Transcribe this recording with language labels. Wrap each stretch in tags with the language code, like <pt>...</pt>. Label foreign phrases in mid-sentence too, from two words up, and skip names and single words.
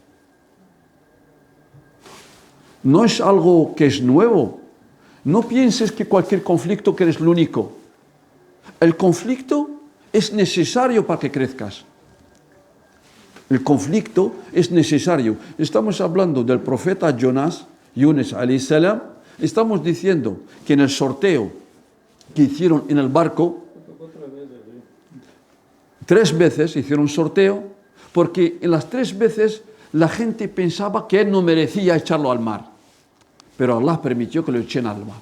<es>No es algo que es nuevo. No pienses que cualquier conflicto que eres el único. El conflicto es necesario para que crezcas. El conflicto es necesario. Estamos hablando del profeta Jonás,</es> <ar>يونس عليه السلام.</ar> <es>Estamos diciendo que en el sorteo que hicieron en el barco, 3 veces hicieron sorteo, porque en las 3 veces la gente pensaba que él no merecía echarlo al mar. Pero Allah permitió que lo echen al mar.</es>